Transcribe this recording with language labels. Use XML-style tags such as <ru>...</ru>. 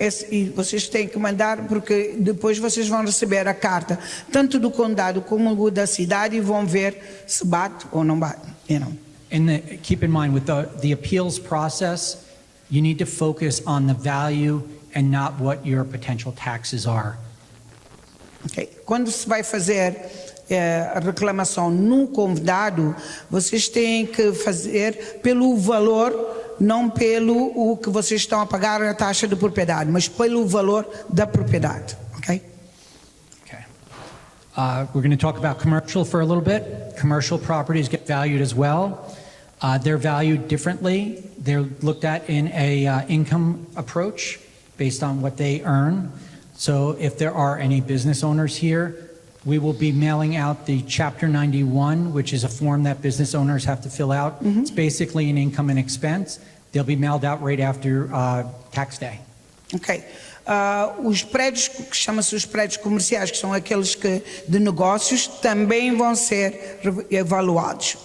<pt>E vocês têm que mandar, porque depois vocês vão receber a carta, tanto do condado como da cidade, e vão ver se bate ou não bate.</pt> <en>Keep in mind, with the appeals process, you need to focus on the value and not what your potential taxes are. Okay.</en> <pt>Quando se vai fazer a reclamação no condado, vocês têm que fazer pelo valor, não pelo o que vocês estão a pagar a taxa de propriedade, mas pelo valor da propriedade.</pt> <en>Okay? Okay. We're going to talk about commercial for a little bit. Commercial properties get valued as well. They're valued differently. They're looked at in a income approach based on what they earn. So if there are any business owners here, we will be mailing out the Chapter 91, which is a form that business owners have to fill out. Mm-hmm. It's basically an income and expense. They'll be mailed out right after tax day. Ok.</en> <pt>Os prédios, que chama-se os prédios comerciais, que são aqueles de negócios, também vão ser evaluados.</pt>